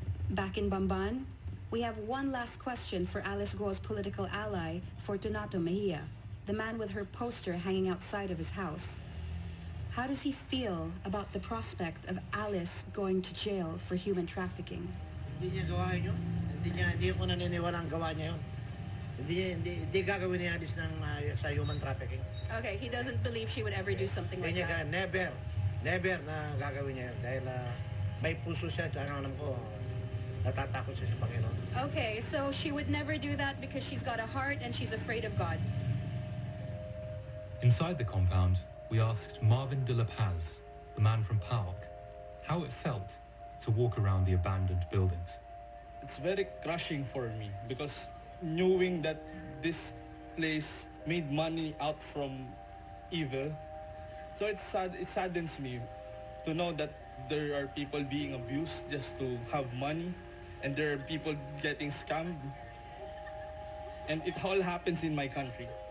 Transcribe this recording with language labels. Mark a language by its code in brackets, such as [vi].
[en] Back in Bamban, we have one last question for Alice Guo's political ally, Fortunato Mejia, the man with her poster hanging outside of his house. How does he feel about the prospect of Alice going to jail for human trafficking? [tl] Hindi niya gawain yun. Hindi ko naniniwala ang gawa niya yun. Hindi gagawin ni Alice sa human trafficking. [en] Okay, he doesn't believe she would ever do something like that. [tl] Never na gagawin niya yun. Dahil may puso siya, alam ko, natatakot siya sa Panginoon. [en] Okay, so she would never do that because she's got a heart and she's afraid of God. Inside the compound, we asked Marvin de la Paz, the man from PAOK, how it felt to walk around the abandoned buildings. It's very crushing for me because knowing that this place made money out from evil, so it saddens me to know that there are people being abused just to have money, and there are people getting scammed, and it all happens in my country.